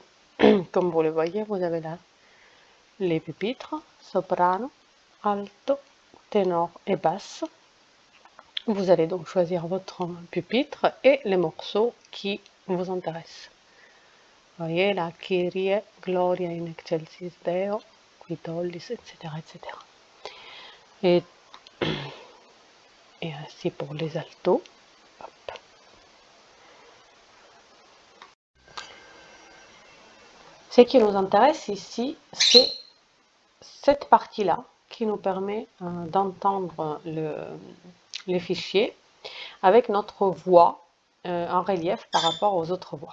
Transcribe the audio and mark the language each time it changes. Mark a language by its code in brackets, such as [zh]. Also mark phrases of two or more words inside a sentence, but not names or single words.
[fr] Comme vous le voyez, vous avez là les pupitres, soprano, alto, ténor et basse. Vous allez donc choisir votre pupitre et les morceaux qui vous intéressent. Vous voyez là, [la] Kyrie, Gloria in excelsis Deo, qui tollis, [fr] etc., etc. Et ainsi pour les altos. Hop. Ce qui nous intéresse ici, c'est cette partie-là qui nous permet d'entendre les fichiers avec notre voix en relief par rapport aux autres voix.